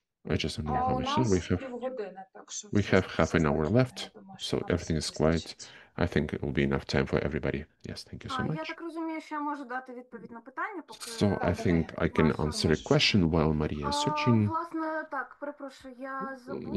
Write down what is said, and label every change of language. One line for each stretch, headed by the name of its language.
English: I just don't know how much time we have. We have half an hour left, so everything is quiet. I think it will be enough time for everybody. Yes, thank you so
Ukrainian: Я
English: much.
Ukrainian: так розумію, що я можу дати відповідь на питання, поки...
English: So I think I can answer a question while Maria is searching.
Ukrainian: Власне, так, перепрошую, я забула.